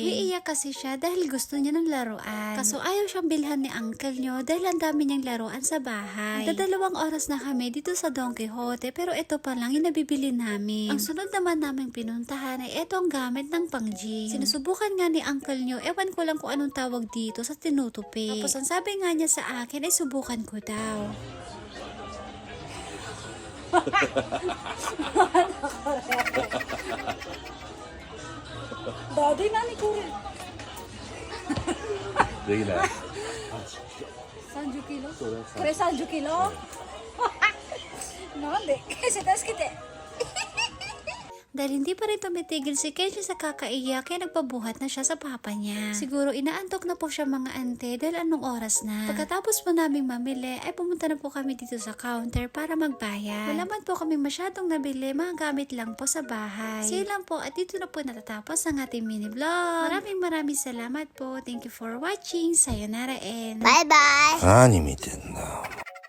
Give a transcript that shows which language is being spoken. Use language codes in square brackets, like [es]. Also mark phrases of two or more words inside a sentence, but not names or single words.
[tl] Iiyak kasi siya dahil gusto niya ng laruan. Kaso ayaw siyang bilhan ni uncle nyo dahil ang dami niyang laruan sa bahay. Dadalawang oras na kami dito sa Don Quixote pero ito pa lang yung nabibili namin. Ang sunod naman naming pinuntahan ay ito ang gamit ng pang-gym. Sinusubukan nga ni uncle nyo, ewan ko lang kung anong tawag dito sa tinutupi. Tapos ang sabi nga niya sa akin ay subukan ko daw. 나도 나니 그래 [ja] できない。 30キロこれ30キロなんでkasi助けて [tl] Dahil hindi pa rin tumitigil si Kenshin sa kakaiyak, kaya nagpabuhat na siya sa papa niya. Siguro inaantok na po siya mga ante dahil anong oras na. Pagkatapos po naming mamili, ay pumunta na po kami dito sa counter para magbayad. Wala man po kami masyadong nabili, mga gamit lang po sa bahay. Sige lang po at dito na po natatapos ang ating mini vlog. Maraming salamat po. [en] Thank you for watching. Sayonara and... Bye-bye. [ja] 何見てんだ。